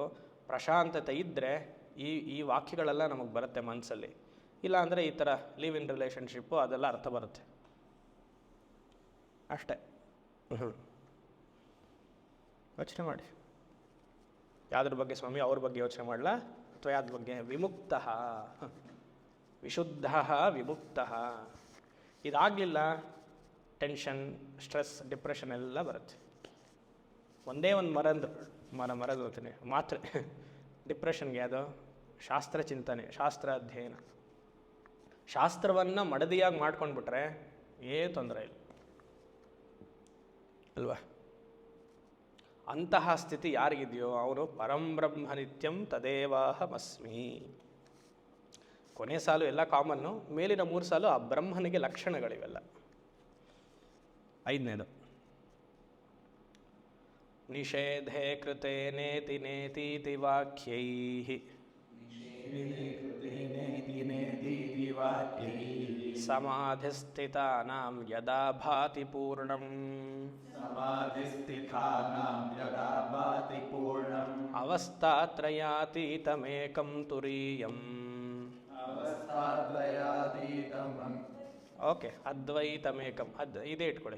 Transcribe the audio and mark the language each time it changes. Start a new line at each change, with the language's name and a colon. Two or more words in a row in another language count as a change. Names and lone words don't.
Kannada: ಪ್ರಶಾಂತತೆ ಇದ್ದರೆ ಈ ವಾಕ್ಯಗಳೆಲ್ಲ ನಮಗೆ ಬರುತ್ತೆ ಮನಸ್ಸಲ್ಲಿ. ಇಲ್ಲ ಅಂದರೆ ಈ ಥರ
English: live in relationship
Kannada: ಅದೆಲ್ಲ ಅರ್ಥ ಬರುತ್ತೆ ಅಷ್ಟೇ. ಯೋಚನೆ ಮಾಡಿ. ಯಾವುದ್ರ ಬಗ್ಗೆ ಸ್ವಾಮಿ? ಅವ್ರ ಬಗ್ಗೆ ಯೋಚನೆ ಮಾಡಲ ಅಥವಾ ಯಾವ್ದ್ರ ಬಗ್ಗೆ? ವಿಮುಕ್ತ, ವಿಶುದ್ಧ, ವಿಮುಕ್ತ. ಇದಾಗಲಿಲ್ಲ, ಟೆನ್ಷನ್, ಸ್ಟ್ರೆಸ್, ಡಿಪ್ರೆಷನ್ ಎಲ್ಲ ಬರುತ್ತೆ. ಒಂದೇ ಒಂದು ಮರದ ಹೋಗ್ತೀನಿ ಮಾತ್ರೆ ಡಿಪ್ರೆಷನ್ಗೆ. ಅದು ಶಾಸ್ತ್ರ ಚಿಂತನೆ, ಶಾಸ್ತ್ರ ಅಧ್ಯಯನ. ಶಾಸ್ತ್ರವನ್ನು ಮಡದಿಯಾಗಿ ಮಾಡ್ಕೊಂಡ್ಬಿಟ್ರೆ ಏನು ತೊಂದರೆ ಇಲ್ಲ ಅಲ್ವಾ? ಅಂತಹ ಸ್ಥಿತಿ ಯಾರಿಗಿದೆಯೋ ಅವನು
Sanskrit: ಪರಂಬ್ರಹ್ಮ ನಿತ್ಯಂ ತದೇವಾಹಮಸ್ಮಿ.
Kannada: ಕೊನೆ ಸಾಲು ಎಲ್ಲ ಕಾಮನ್ನು, ಮೇಲಿನ 3 ಸಾಲು ಆ ಬ್ರಹ್ಮನಿಗೆ ಲಕ್ಷಣಗಳಿವೆಲ್ಲ.
Sanskrit: 5ನೇದು ನಿಷೇಧೆ ಕೃತೆ ನೇತಿ ನೇತೀತಿ ವಾಕ್ಯೈಃ ಸಮಾಧಿಸ್ಥಿತಾನಾಂ ಯದಾ ಭಾತಿ ಪೂರ್ಣಂ ಅವಸ್ಥಾತ್ರಯಾತೀತಮೇಕಂ ತುರೀಯಂ.
Kannada: ಓಕೆ, ಅದ್ವೈತಮೇಕಂ. ಇದೇ ಇಟ್ಕೊಳ್ಳಿ.